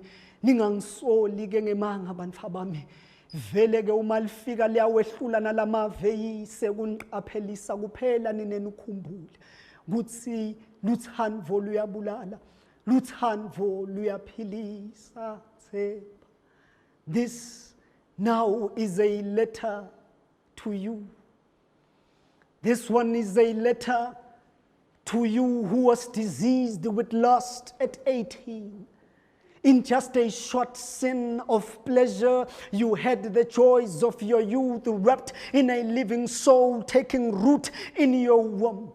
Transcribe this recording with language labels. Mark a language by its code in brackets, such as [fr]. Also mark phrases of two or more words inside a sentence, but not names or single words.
[ss] Ningangisoli-ke ngemanga bantfu bami. Vele-ke uma lifika liyawehlula nalamave yise kuniqaphelisa kuphela ninenukhumbule. Kutsi luthando luyabulala. Luthando luyaphilisa tshepa. [en] This now is a letter to you. This one is a letter to you who was diseased with lust at 18. In just a short sin of pleasure, you had the joys of your youth wrapped in a living soul taking root in your womb.